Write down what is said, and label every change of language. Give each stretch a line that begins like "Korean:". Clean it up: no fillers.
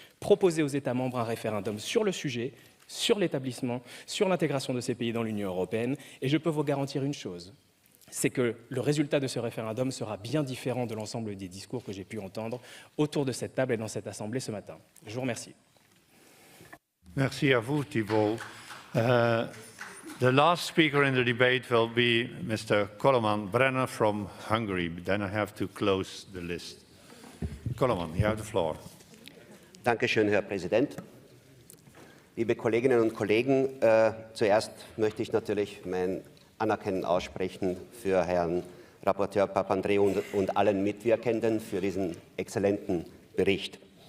French: Proposez aux États membres un référendum sur le sujet, sur l'établissement, sur l'intégration de ces pays dans l'Union européenne, et je peux vous garantir une chose, c'est que le résultat de ce référendum sera bien différent de l'ensemble des discours que j'ai pu entendre autour de cette table et dans cette assemblée ce matin. Je vous remercie. Merci à vous, Thibault.
English: The last speaker in the debate will be Mr. Koloman Brenner from Hungary. Then I have to close the list. Koloman, you have the floor.
German: Dankeschön, Herr Präsident. Liebe Kolleginnen und Kollegen, zuerst möchte ich natürlich mein Anerkennen aussprechen für Herrn Rapporteur Papandreou und allen Mitwirkenden für diesen exzellenten Bericht.